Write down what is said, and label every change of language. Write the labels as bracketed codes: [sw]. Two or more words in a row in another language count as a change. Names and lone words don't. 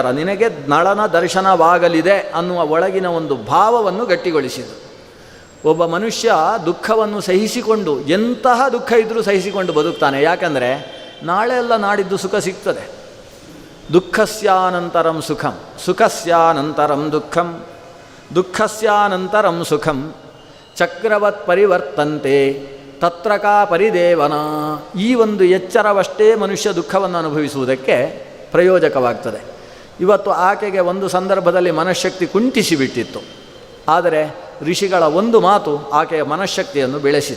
[kn] ನಿನಗೆ ನಳನ ದರ್ಶನವಾಗಲಿದೆ ಅನ್ನುವ ಒಳಗಿನ ಒಂದು ಭಾವವನ್ನು ಗಟ್ಟಿಗೊಳಿಸಿತು. ಒಬ್ಬ ಮನುಷ್ಯ ದುಃಖವನ್ನು ಸಹಿಸಿಕೊಂಡು, ಎಂತಹ ದುಃಖ ಇದ್ದರೂ ಸಹಿಸಿಕೊಂಡು ಬದುಕ್ತಾನೆ. ಯಾಕಂದರೆ ನಾಳೆ ಅಲ್ಲ ನಾಡಿದ್ದು ಸುಖ ಸಿಗ್ತದೆ. [sa] ದುಃಖಸ್ಯಾನಂತರಂ ಸುಖಂ, ಸುಖಸ್ಯಾನಂತರಂ ದುಃಖಂ, ದುಃಖಸ್ಯಾನಂತರಂ ಸುಖಂ, ಚಕ್ರವತ್ ಪರಿವರ್ತಂತೆ ತತ್ರಕಾ ಪರಿದೇವನ. [kn] ಈ ಒಂದು ಎಚ್ಚರವಷ್ಟೇ ಮನುಷ್ಯ ದುಃಖವನ್ನು ಅನುಭವಿಸುವುದಕ್ಕೆ ಪ್ರಯೋಜಕವಾಗ್ತದೆ. ಇವತ್ತು ಆಕೆಗೆ ಒಂದು ಸಂದರ್ಭದಲ್ಲಿ ಮನಃಶಕ್ತಿ ಕುಂಠಿಸಿಬಿಟ್ಟಿತ್ತು. ಆದರೆ ಋಷಿಗಳ ಒಂದು ಮಾತು ಆಕೆಯ ಮನಃಶಕ್ತಿಯನ್ನು ಬೆಳೆಸಿತು.